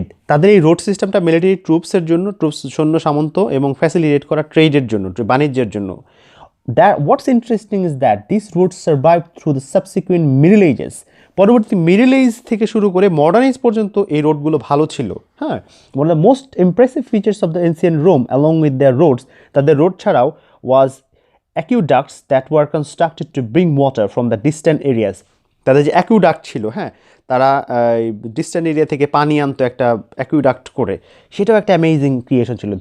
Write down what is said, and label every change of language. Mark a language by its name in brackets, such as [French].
[Bangla] তাদের এই রোড সিস্টেমটা মিলিটারি ট্রুপসের জন্য, সৈন্য সামন্ত এবং ফ্যাসিলিটেট করা ট্রেডের জন্য, বাণিজ্যের জন্য। [English] What's interesting is that these roads survived through the subsequent Middle Ages, [Bangla] পরবর্তী মিডল এজ থেকে শুরু করে মডার্ন এজ পর্যন্ত এই রোডগুলো ভালো ছিল। [English] হ্যাঁ, one of the most impressive features of the ancient Rome along with their roads, [Bangla] তাদের রোড ছাড়াও [English] Was aqueducts that were constructed to bring water from the distant areas. [Bangla] তাদের যে অ্যাকুইডাক্ট ছিল, হ্যাঁ, তারা ডিস্ট্যান্ট এরিয়া থেকে পানি আনতো একটা অ্যাকুইডাক্ট করে, সেটাও একটা অ্যামেজিং ক্রিয়েশন ছিল।